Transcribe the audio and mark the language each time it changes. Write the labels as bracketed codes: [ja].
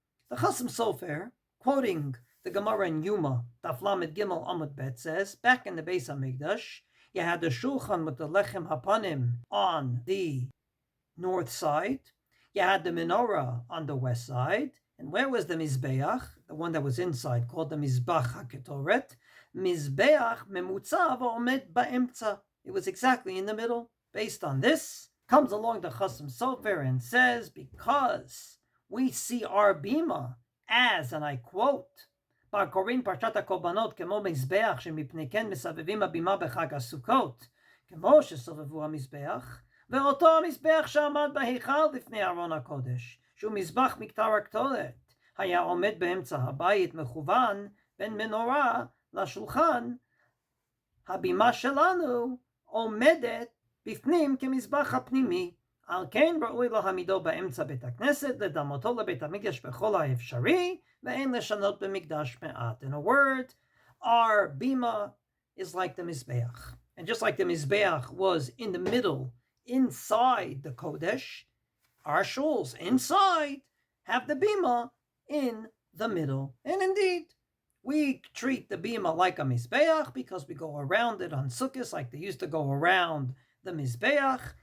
[en] The Chasam Sofer, quoting the Gemara in Yuma, Daf Lamed Gimel Amud Bet, says, back in the Beis HaMikdash, you had the shulchan with the lechem hapanim on the north side. You had the menorah on the west side. And where was the mizbeach? The one that was inside, called the mizbach haketoret. [he] Mizbeach memutzav omed ba'emtza. [en] It was exactly in the middle. Based on this, comes along the Chasam Sofer and says, because we see our bima as, and I quote, [he] קוראים פרשת הקורבנות כמו מזבח שמפני כן מסבבים הבימה בחג הסוכות, כמו שסובבו המזבח, ואותו המזבח שעמד בהיכל לפני ארון הקודש, שהוא מזבח מקטר הקטורת, היה עומד באמצע הבית מכוון בין מנורה לשולחן. הבימה שלנו עומדת בפנים כמזבח הפנימי, על כן ראוי להעמידו באמצע בית הכנסת, לדמותו לבית המקדש בכל האפשרי, ואין לשנות במקדש מעט. [en] In a word, our bima is like the mizbeach. And just like the mizbeach was in the middle, inside the kodesh, our shuls inside have the bima in the middle. And indeed, we treat the bima like a mizbeach because we go around it on Sukkot like they used to go around the mizbeach.